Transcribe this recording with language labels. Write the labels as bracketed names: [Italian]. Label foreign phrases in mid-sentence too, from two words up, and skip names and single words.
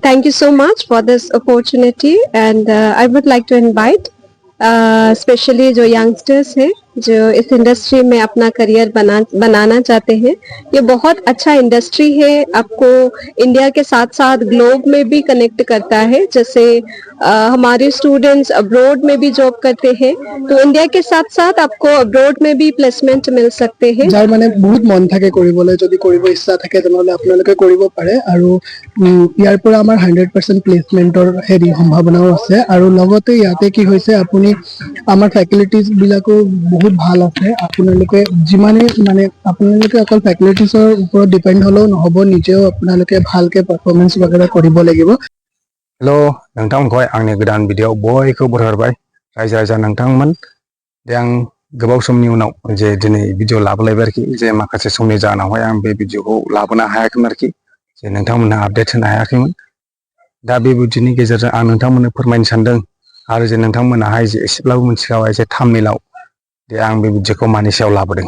[English] thank you so much for this opportunity and I would like to invite [Hindi] स्पेशली जो यंगस्टर्स हैं जो इस इंडस्ट्री में अपना करियर बनाना चाहते हैं। ये बहुत अच्छा इंडस्ट्री है, आपको इंडिया के साथ साथ ग्लोब में भी कनेक्ट करता है। जैसे हमारे स्टूडेंट्स अब्रॉड में भी जॉब करते हैं, तो इंडिया के साथ साथ आपको अब्रॉड में भी प्लेसमेंट मिल सकते हैं। [Assamese] যাৰ মানে বহুত মন থাকে কৰিবলৈ, যদি কৰিব ইচ্ছা থাকে তেনেহলে আপোনালোকে কৰিব পাৰে আৰু ইয়াৰ পৰা আমাৰ 100% প্লেসমেন্টৰ হেৰি সম্ভাৱনাও আছে। আৰু লগতে ইয়াতে কি হৈছে, আপুনি আমাৰ ফেচিলিটিজ বিলাকো বহুত ভাল আছে। আপোনালোকে যিমানে মানে আপোনালোকে অকল ফেচিলিটিজৰ ওপৰত ডিপেন্ড হলেও নহব, নিজেও আপোনালোকে ভালকে পাৰফৰমেন্স वगैरह কৰিব লাগিব। [Bodo] हेलो नोंथांमोनखौहाय आंनि गोदान भिडिअ बयखौबो बरायहरबाय। रायजो राजा नोंथांमोन दे आं गोबाव समनि उनाव जे दिनै भिडिअ लाबोलायबाय आरोखि, जे माखासे समनि जाहोनावहाय आं बे भिडिअखौ लाबोनो हायाखैमोन आरोखि, जे नोंथांमोननो आपडेट होनो हायाखैमोन। दा बे भिडिअनि गेजेरजों आं नोंथांमोननो फोरमायनो सानदों आरो जे नोंथांमोनाहाय जे एसेब्लाबो मिथिखाबाय जे थाम्बनेइलाव दे आं बे भिडिअखौ मानि सायाव लाबोदों।